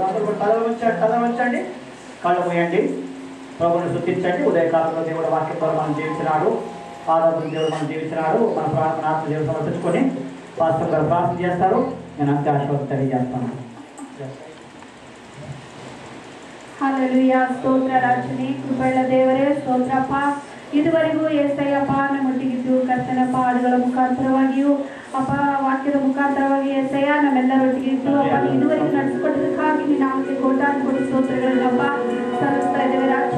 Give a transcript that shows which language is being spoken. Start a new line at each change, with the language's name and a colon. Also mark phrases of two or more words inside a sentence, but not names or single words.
Telugu: అందరూ కూడా తల వంచండి, కళ్ళు మూయండి, ప్రభువుని స్తుతించండి. ఉదయకాలంలో దేవుడు వాక్యం ద్వారా మనం జీవించినాడు, ఆరాధన దేవుడు మనం జీవించినాడు. మన ప్రార్థన ఆత్మ దేవుడు సమర్పించుకొని పాస్టర్ గారు ప్రార్థన చేస్తారు. నేను అంత్యాశం తెలియజేస్తాను. హల్లెలూయా.
Kannada: ಸ್ತೋತ್ರ ರಾಜನೇ, ಕೃಪೆಯ ದೇವರೇ, ಸ್ತೋತ್ರಪ್ಪ. ಇದುವರೆಗೂ ಏಸಯ್ಯಪ್ಪ ನಮ್ಮೊಟ್ಟಿಗಿದ್ದು ಕರ್ತನ ಹಾಡುಗಳ ಮುಖಾಂತರವಾಗಿಯೂ ಅಪ್ಪ ವಾಕ್ಯದ ಮುಖಾಂತರವಾಗಿ ಏಸಯ್ಯ ನಮ್ಮೆಲ್ಲರೊಟ್ಟಿಗೆ ಇದ್ದು ಅಪ್ಪ ಇದುವರೆಗೂ ನಡೆಸಿಕೊಟ್ಟದಕ್ಕಾಗಿ ನಿನ್ನ ನಾಮಕ್ಕೆ ಕೋಟಾನುಕೋಟಿ ಸ್ತೋತ್ರಗಳನ್ನಪ್ಪ ಸಲ್ಲಿಸ್ತಾ ಇದ್ದೇವೆ ರಾಜ.